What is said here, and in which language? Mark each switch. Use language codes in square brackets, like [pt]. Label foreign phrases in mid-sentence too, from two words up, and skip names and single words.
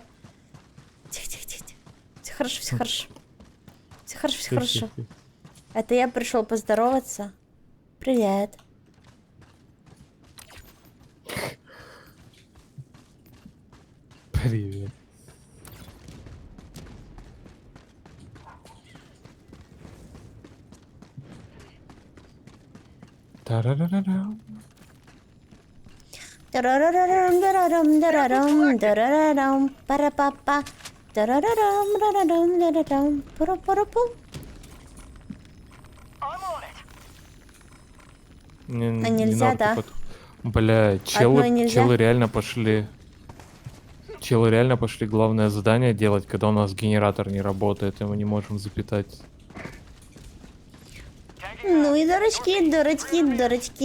[ru] Тихо-тихо-тихо. Все хорошо, все хорошо. Все хорошо, все хорошо. Это я пришел поздороваться. Привет. Привет. Тарарарарам. Тарарарарам, дарарам, дарарам, дарарарам, пара-па-па. Тарарарам, дарарам, дарарам, пара-пара-пум. [en] I'm on it. [ru] Не нельзя, надо да? Бля, Одной челы нельзя? челы реально пошли. Челы реально пошли главное задание делать, когда у нас генератор не работает, и мы не можем запитать. Ну и дурачки, дурачки, дурачки.